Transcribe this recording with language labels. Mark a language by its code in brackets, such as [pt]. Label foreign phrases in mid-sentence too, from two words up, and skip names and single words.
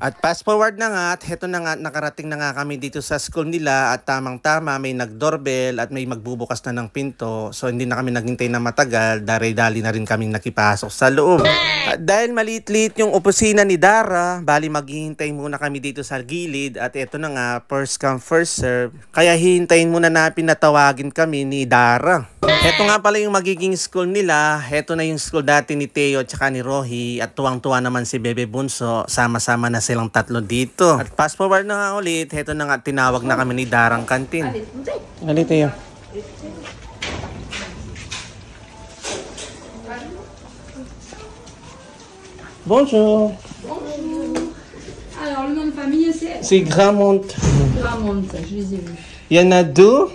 [tl] At [en] fast forward [tl] na nga at heto na nga at nakarating na nga kami dito sa school nila at tamang-tama may nag-doorbell at may magbubukas na ng pinto. So hindi na kami naghintay na matagal, dali-dali na rin kaming nakipasok sa loob. At dahil maliit-liit yung opisina ni Dara, bali maghihintay muna kami dito sa gilid at eto na nga, [en] first come first serve. [tl] Kaya hihintayin muna na pinatawagin kami ni Dara. Heto nga pala yung magiging school nila. Heto na yung school dati ni Teo at saka ni Rohi at tuwang-tuwa naman si Bebe Bunso. Sama-sama na silang tatlo dito. At [en] fast forward [tl] na nga ulit, heto na nga tinawag na kami ni Darang kantin. [fr] Ali Teo. Bonjour. Bonjour. Alors, le nom de famille, c'est C'est Gramont. Gramont, je les ai vus. Il y en a deux.